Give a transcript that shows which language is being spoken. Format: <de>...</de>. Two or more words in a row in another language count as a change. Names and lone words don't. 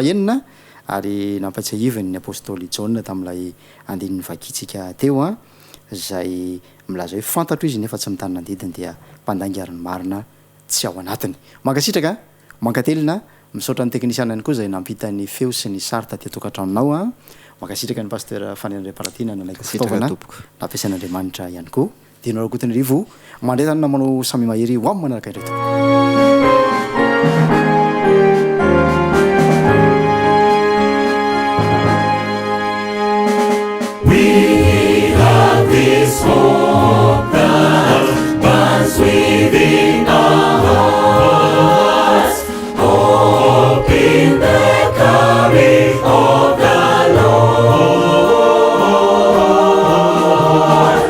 <mg>fahaenina ary nampatsiahivany ny apôstôly Jaona tamin'ilay andininy vakitsika teo a zay milaza hoe fantatro izy nefa tsy mitany nandidiny dia mpandangariny marina tsy ao anatiny mankasitraka mankatelina misaotra ny teknisiana ihany koa zay nampita ny feo sy ny sary taty atokantranonao a mankasitraka ny pasteur Fanera Andriamparatina nanaiko fitaovana nampiasain'Andriamanitra ihany koa dia nareo kotiny rivo mandretany namanao samy mahery ho amin'ny manaraka ireto.</mg> <en>This hope that burns within our hearts, hope in the coming of the Lord.</en>